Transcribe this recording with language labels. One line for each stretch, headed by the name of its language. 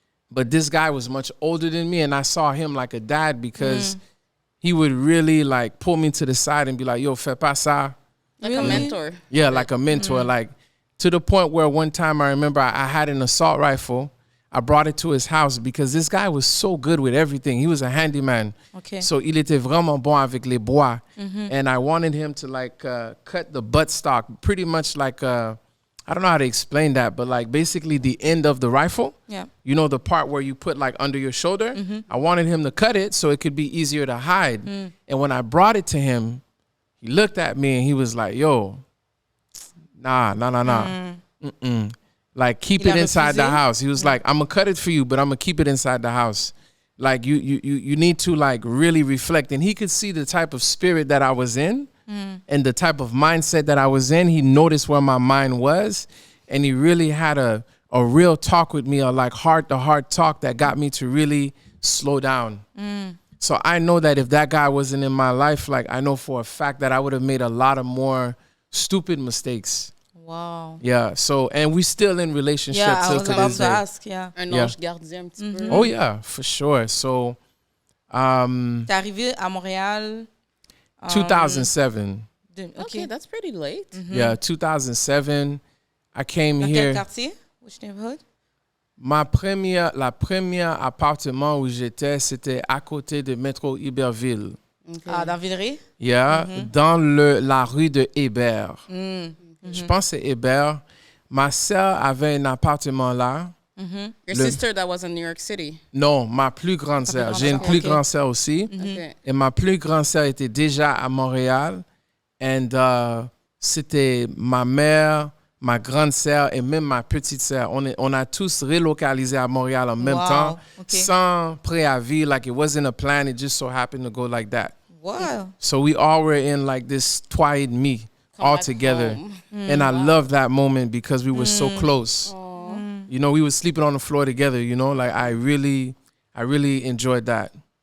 English: But this guy was much older than me, and I saw him like a dad, because he would really like pull me to the side and be like, yo,
French: fais pas ça.
English: Like a mentor. Yeah, like a mentor. Like, to the point where one time I remember I had an assault rifle. I brought it to his house because this guy was so good with everything. He was a handyman. Okay.
French: So il était vraiment bon avec les bois.
English: And I wanted him to like cut the buttstock, pretty much like, I don't know how to explain that, but like basically the end of the rifle. Yeah. You know, the part where you put like under your shoulder. I wanted him to cut it so it could be easier to hide. And when I brought it to him, he looked at me and he was like, yo, nah. Like, keep it inside the house. He was like, I'm going to cut it for you, but I'm going to keep it inside the house. Like you need to like really reflect. And he could see the type of spirit that I was in and the type of mindset that I was in. He noticed where my mind was, and he really had a real talk with me, a like heart-to-heart talk that got me to really slow down. So I know that if that guy wasn't in my life, like I know for a fact that I would have made a lot of more stupid mistakes. Wow. Yeah. So, and we still in relationship. Yeah, I till was to about this to day. ask, yeah.
French: Un ange gardien un petit peu.
English: Oh yeah, for sure. So,
French: T'es arrivé à Montréal 2007.
English: Okay, that's pretty late. Yeah, 2007. I came
French: Dans
English: here.
French: quel quartier?
English: Which neighborhood?
French: La première appartement où j'étais, c'était à côté de métro Iberville.
English: Okay.
French: Ah, dans Villeray? Yeah, dans la rue de Hébert. Je pense que c'est Hébert. Ma sœur avait un appartement là.
English: Your sister that was in New York City?
French: Non, ma plus grande sœur. J'ai une plus grande sœur aussi.
English: Okay.
French: Et ma plus grande sœur était déjà à Montréal. Et c'était ma mère, ma grande sœur et même ma petite sœur. On a tous relocalisé à Montréal en même temps, sans préavis.
English: Like it wasn't a plan. It just so happened to go like that. Wow. So we all were in like this
French: toi et demi
English: all together. And I love that moment because we were so close. You know, we were sleeping on the floor together, you know, like I really enjoyed that.